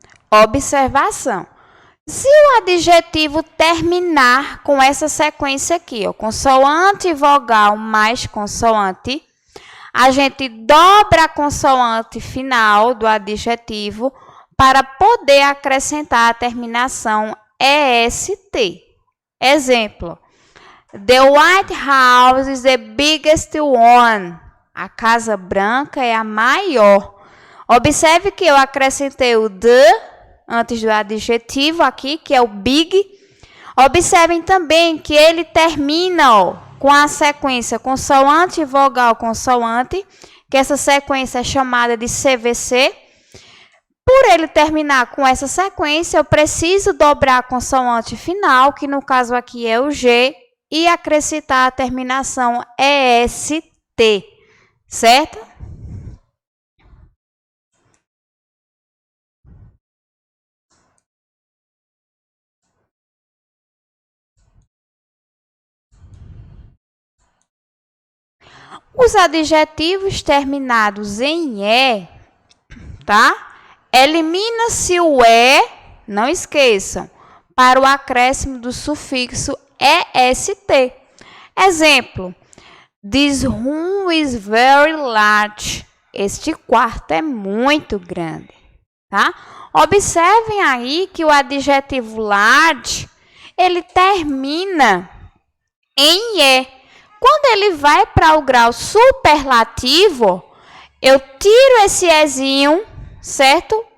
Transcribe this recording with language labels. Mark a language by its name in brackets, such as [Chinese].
[Portuguese] Observação. Se o adjetivo terminar com essa sequência aqui, consoante, vogal mais consoante, a gente dobra a consoante final do adjetivo para poder acrescentar a terminação est. Exemplo. [English] The White House is the biggest one. [Portuguese] A Casa Branca é a maior. Observe que eu acrescentei o the antes do adjetivo aqui, que é o big. Observem também que ele termina com a sequência consoante, vogal, consoante, que essa sequência é chamada de CVC. Por ele terminar com essa sequência, eu preciso dobrar a consoante final, que no caso aqui é o G, e acrescentar a terminação EST, certo? Os adjetivos terminados em E, tá? Elimina-se o E, não esqueçam, para o acréscimo do sufixo EST. Exemplo, [English] this room is very large. [Portuguese] Este quarto é muito grande, tá? Observem aí que o adjetivo large, ele termina em E. Quando ele vai para o grau superlativo, eu tiro esse ezinho, certo?